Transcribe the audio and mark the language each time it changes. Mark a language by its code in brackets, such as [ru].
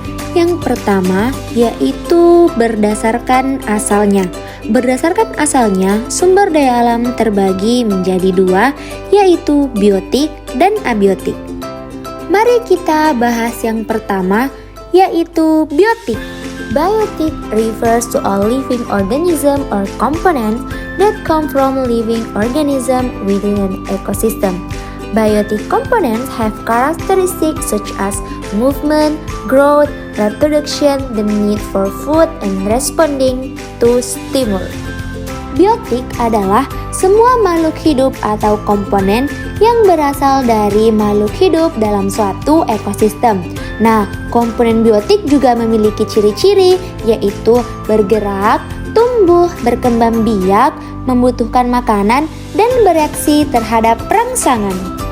[id] Yang pertama yaitu berdasarkan asalnya. Berdasarkan asalnya, sumber daya alam terbagi menjadi dua, yaitu biotik dan abiotik. Mari kita bahas yang pertama, yaitu biotik. [en] Biotic refers to all living organism or components that come from living organism within an ecosystem. Biotic components have characteristics such as movement, growth, reproduction, the need for food, and responding to stimuli. [id] Biotik adalah semua makhluk hidup atau komponen yang berasal dari makhluk hidup dalam suatu ekosistem. Nah, komponen biotik juga memiliki ciri-ciri, yaitu bergerak, tumbuh, berkembang biak, membutuhkan makanan, dan bereaksi terhadap rangsangan.